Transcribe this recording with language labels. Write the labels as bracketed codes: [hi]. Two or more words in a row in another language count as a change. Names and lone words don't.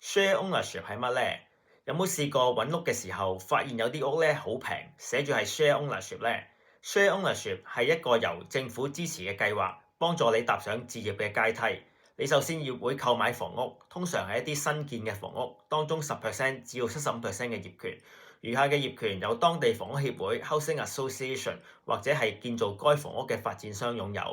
[en] Share ownership [yue] 係乜呢？有冇試過揾屋嘅時候，發現有啲屋咧好平，寫住係 [en] share ownership [yue] 呢？ [en] Share ownership [yue] 係一個由政府支持嘅計劃，幫助你踏上置業嘅階梯。你首先要會購買房屋，通常係一啲新建嘅房屋，當中10%至到75%嘅業權，餘下嘅業權由當地房屋協會 [en] （Housing Association） [yue] 或者係建造該房屋嘅發展商擁有。